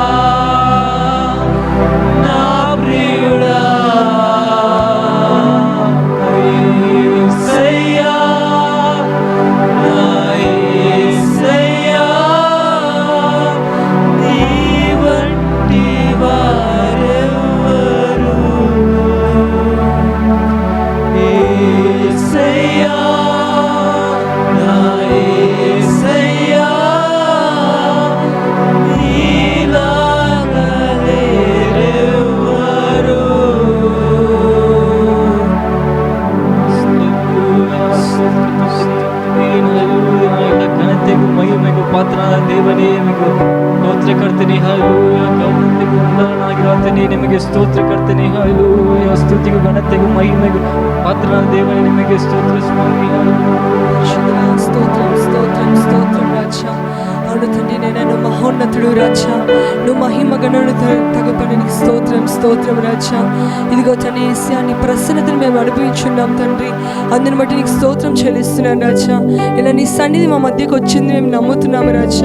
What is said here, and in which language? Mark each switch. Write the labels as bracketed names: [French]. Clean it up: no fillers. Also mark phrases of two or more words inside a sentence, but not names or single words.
[Telugu] నా ప్రియుడా యేసయ్యా నా యేసయ్యా నీ వంటి వారెవ్వరు యేసయ్యా నా యేసయ్యా నీలాగా లేరెవ్వరు [Kannada] ಘನತೆಗೂ ಮಹಿಮೆಗೂ ಪಾತ್ರನಾದ ದೇವನೇ ನಿಮಗೆ ಸ್ತೋತ್ರ ಕರ್ತನೆ ಹಲ್ಲೆಲೂಯಾ ಘನತೆಗೂ ಉನ್ನತನಾಗಿರುವಾತನೇ ನಿಮಗೆ ಸ್ತೋತ್ರ ಕರ್ತನೆ ಹಲ್ಲೆಲೂಯಾ ಸ್ತುತಿಗೂ ಘನತೆಗೂ ಮಹಿಮೆಗೂ ಪಾತ್ರನಾದ ದೇವನೇ ನಿಮಗೆ ಸ್ತೋತ್ರ ಸ್ವಾಮಿ ಹಲ್ಲೆಲೂಯಾ [Telugu] స్తోత్రం స్తోత్రం స్తోత్రం రాజా. అవును తండ్రి, నేను మహోన్నతుడు రాజా, నువ్వు మహిమ గణను తగపని నీకు స్తోత్రం స్తోత్రం రాజా. ఇదిగో తండ్రి యేసయ్యా, నీ ప్రసన్నతను మేము అనుభవించున్నాం తండ్రి, అందుని బట్టి నీకు స్తోత్రం చెల్లిస్తున్నాను రాజా. ఇలా నీ సన్నిధి మా మధ్యకు వచ్చింది మేము నమ్ముతున్నాము రాజా.